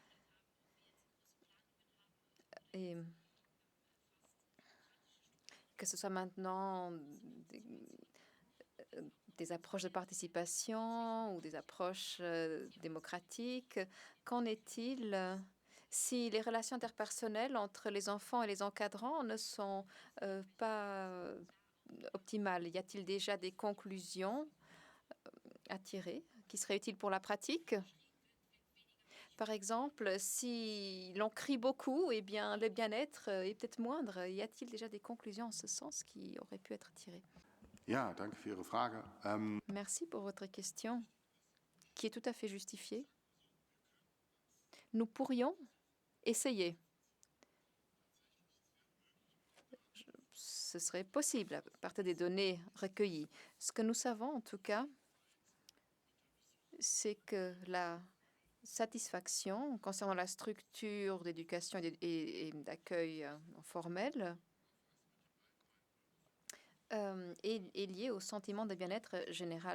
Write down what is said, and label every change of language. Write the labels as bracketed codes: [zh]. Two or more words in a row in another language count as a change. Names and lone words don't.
[fr] Et que ce soit maintenant des approches de participation ou des approches démocratiques, qu'en est-il si les relations interpersonnelles entre les enfants et les encadrants ne sont pas optimales? Y a-t-il déjà des conclusions à tirer qui seraient utiles pour la pratique? Par exemple, si l'on crie beaucoup, eh bien, le bien-être est peut-être moindre. Y a-t-il déjà des conclusions en ce sens qui auraient pu être tirées? [de] Ja, danke für Ihre Frage. [fr] Merci pour votre question, qui est tout à fait justifiée. Nous pourrions essayer. Ce serait possible à partir des données recueillies. Ce que nous savons, en tout cas, c'est que la satisfaction concernant la structure d'éducation et d'accueil formel est liée au sentiment de bien-être général.